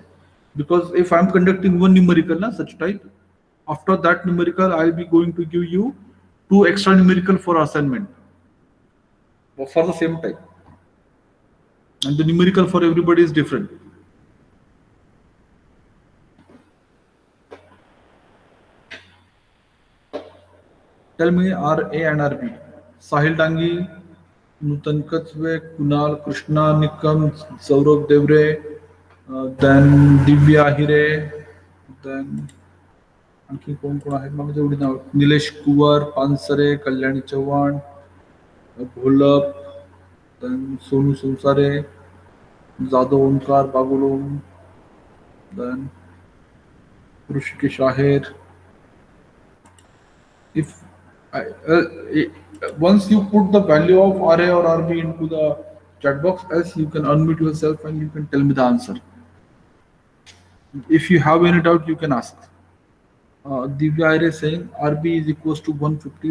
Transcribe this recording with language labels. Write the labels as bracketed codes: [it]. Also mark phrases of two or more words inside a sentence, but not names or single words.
[en] Because if I'm conducting one numerical, such type, after that numerical, I'll be going to give you 2 extra numerical for assignment for the same type. And the numerical for everybody is different. Tell me RA and RB. Sahil Dangi, Nutan Katsve, Kunal Krishna Nikam, Saurabh Devre, [mr] then Divya Ahire, then आणखी कोण कोण आहेत मला तेवढी नाव निलेश कुवर पानसरे कल्याणी चव्हाण घोलप then सोनू संसारे जाधव ओंकार बागुलोम then ऋषिकेश आहेर [en] if once you put the value of RA or RB into the chat box, else you can unmute yourself and you can tell me the answer. If you have any doubt, you can ask. Divya Aire is saying RB is equals to 150.